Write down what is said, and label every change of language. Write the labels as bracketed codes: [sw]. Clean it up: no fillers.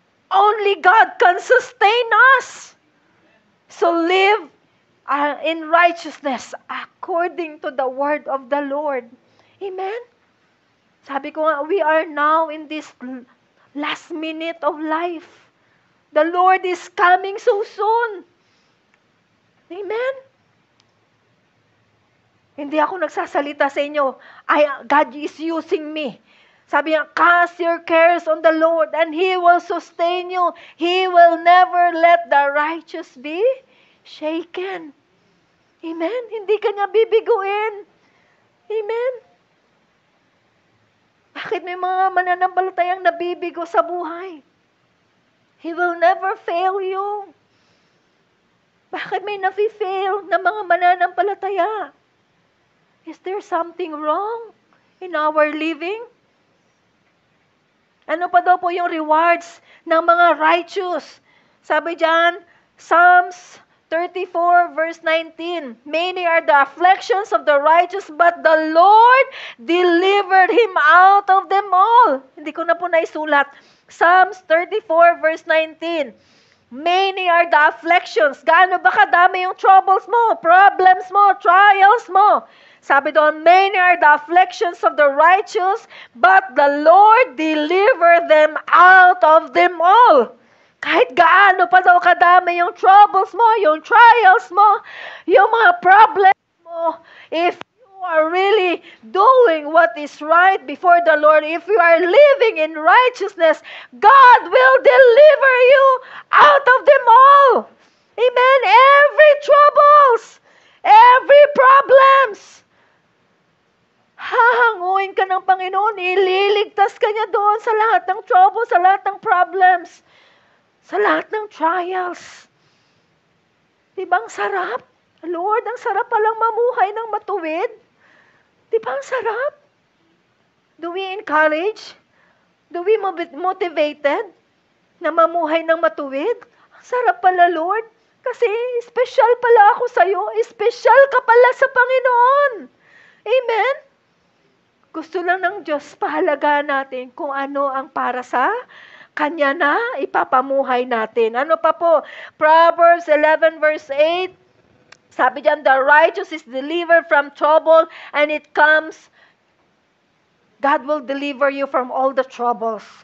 [en] Only God can sustain us. So live in righteousness according to the word of the Lord. Amen? [tl] Sabi ko nga, [en] we are now in this last minute of life. The Lord is coming so soon. Amen? [tl] Hindi ako nagsasalita sa inyo. [en] God is using me. [tl] Sabi niya, [en] cast your cares on the Lord and He will sustain you. He will never let the righteous be shaken. Amen? [tl] Hindi ka niya bibiguin. Amen? Bakit may mga mananampalatayang nabibigo sa buhay? [en] He will never fail you. [tl] Bakit may nafi-fail na mga mananampalataya? [en] Is there something wrong in our living? [tl] Ano pa daw po yung rewards ng mga righteous? Sabi diyan, [en] Psalms 34 verse 19, many are the afflictions of the righteous, but the Lord delivered him out of them all. [tl] Hindi ko na po naisulat. [en] Psalms 34 verse 19, many are the afflictions. [tl] Gaano ba kadami yung troubles mo, problems mo, trials mo? Sabi doon, [en] many are the afflictions of the righteous, but the Lord delivered them out of them all. [tl] Kahit gaano pa daw kadami yung troubles mo, yung trials mo, yung mga problems mo, [en] if you are really doing what is right before the Lord, if you are living in righteousness, God will deliver you out of them all. Amen? Every troubles, every problems, [tl] hahanguin ka ng Panginoon, ililigtas ka niya doon sa lahat ng troubles, sa lahat ng problems, sa lahat ng trials. Diba ang sarap? Lord, ang sarap palang mamuhay ng matuwid. Diba ang sarap? [en] Do we encourage? Do we motivated [tl] na mamuhay ng matuwid? Ang sarap pala, Lord. Kasi special pala ako sa'yo. Special ka pala sa Panginoon. Amen? Gusto lang ng Diyos pahalagaan natin kung ano ang para sa Kanya na ipapamuhay natin. Ano pa po? Proverbs 11 verse 8. Sabi diyan, [en] the righteous is delivered from trouble and it comes, God will deliver you from all the troubles.